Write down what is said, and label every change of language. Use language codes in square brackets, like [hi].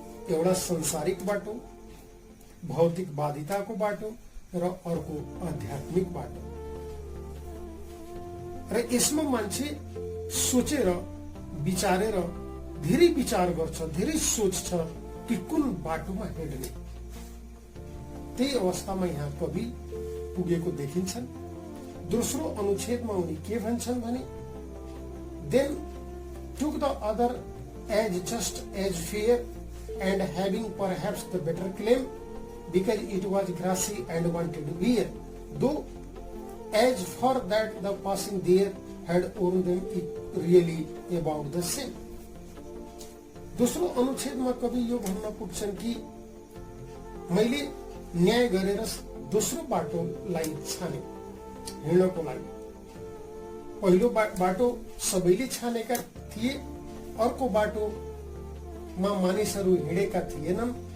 [ne] एउटा संसारिक बाटो, भौतिकवादिताको बाटो र अर्को आध्यात्मिक बाटो। र यसमा मान्छे सोचेर विचारेर धेरै विचार गर्छ, धेरै सोच्छ कि कुन बाटोमा हिँड्ने। त्यही अवस्थामा यहाँ कवि पुगेको देखिन्छन्। दोस्रो अनुच्छेदमा उनी के भन्छन् भने [en] then took the other as just as fair, and having perhaps the better claim, because it was grassy and wanted wear, though as for that the passing there had owned them really about the same. [ne] दोस्रो अनुच्छेदमा कवि यो भन्न पुग्छन् कि मैले न्याय गरेर दोस्रो बाटोलाई छाने हिँड्नको लागि। पहिलो बाटो सबैले छानेका थिए, अर्को बाटोमा मानिसहरू हिँडेका थिएनन्।